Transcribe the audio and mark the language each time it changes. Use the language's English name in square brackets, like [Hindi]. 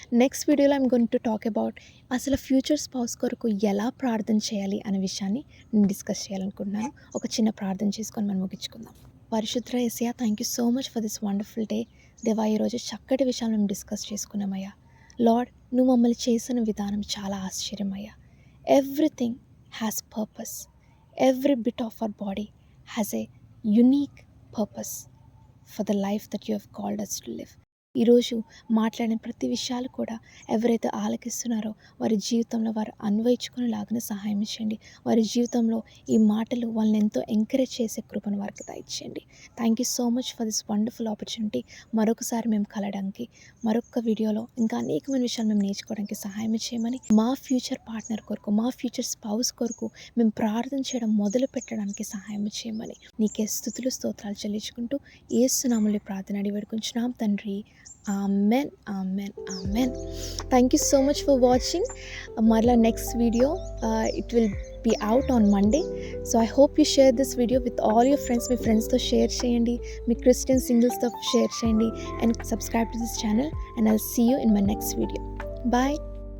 [Telugu] Next వీడియోలో [English] I'm going to talk about [Telugu] అసలు future spouse కొరకు ఎలా ప్రార్థన చేయాలి అనే విషయాన్ని నేను డిస్కస్ చేయాలనుకుంటున్నాను. ఒక చిన్న ప్రార్థన చేసుకొని మనం ముగించుకుందాం. పరిశుద్ధ యేసయ్య, [English] Thank you so much for this wonderful day. [Telugu] దేవా, ఈరోజు చక్కటి విషయాలు మేము డిస్కస్ చేసుకున్నామయ్యా. లార్డ్, నువ్వు మమ్మల్ని చేసిన విధానం చాలా ఆశ్చర్యమయ్యా. [English] Everything has purpose. Every bit of our body has a unique purpose for the life that you have called us to live. [Telugu] ఈరోజు మాట్లాడిన ప్రతి విషయాలు కూడా ఎవరైతే ఆలకిస్తున్నారో వారి జీవితంలో వారు అన్వయించుకునేలాగానే సహాయం చేయండి. వారి జీవితంలో ఈ మాటలు వాళ్ళని ఎంతో ఎంకరేజ్ చేసే కృపను వారికి దయచేయండి. [English] Thank you so much for this wonderful opportunity. [Telugu] మరొకసారి మేము కలవడానికి, మరొక వీడియోలో ఇంకా అనేకమైన విషయాలు మేము నేర్చుకోవడానికి సహాయం చేయమని, మా ఫ్యూచర్ పార్ట్నర్ కొరకు, మా ఫ్యూచర్ స్పౌస్ కొరకు మేము ప్రార్థన చేయడం మొదలు పెట్టడానికి సహాయం చేయమని నీకే స్తుతులు స్తోత్రాలు చెల్లించుకుంటూ యేసు నామములో ప్రార్థన అడిగి వేడుకుంటున్నాం తండ్రి. [English] Amen, amen, amen. Thank you so much for watching. Marla next video, it will be out on Monday. So I hope you share this video with all your friends. My friends [Telugu] to share cheyandi, [English] my Christian singles to share cheyandi, and subscribe to this channel, and I'll see you in my next video. Bye.